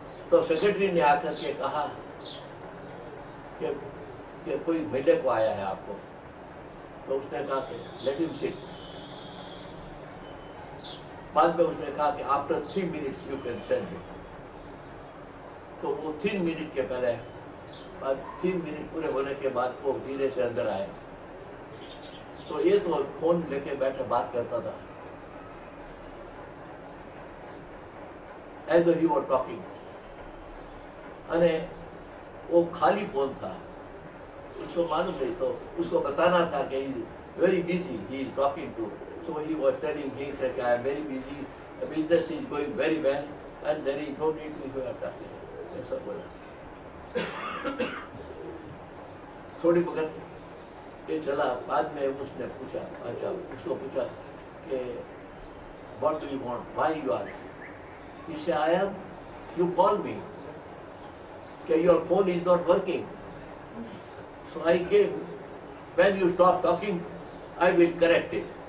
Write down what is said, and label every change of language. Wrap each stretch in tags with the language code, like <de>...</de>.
<hi>तो सेक्रेटरी ने आकर के कहा कि कोई मिलने को आया है आपको, तो उसने कहा कि</hi> <en>Let him sit.</en> <hi>बाद में उसने कहा कि</hi> <en>After 3 minutes you can send him.</en> <hi>तो वो 3 मिनट के पहले, 3 मिनट पूरे होने के बाद वो धीरे से अंदर आया। तो ये तो फोन लेके बैठे बात करता था,</hi> <en>as though he was talking,</en> <hi>अरे वो खाली फोन था, उसको मालूम नहीं, तो उसको बताना था कि</hi> <en>he is very busy, he is talking to, so he was telling him that I am very busy, the business is going very well, and there is no need to you are talking,</en> <hi>ऐसा बोला। थोड़ी वक्त ये चला, बाद में उसने पूछा, अच्छा उसको पूछा कि</hi> <en>what do you want, why you are? He said, I am, you call me, okay, your phone is not working. So I came, when you stop talking, I will correct it.</en>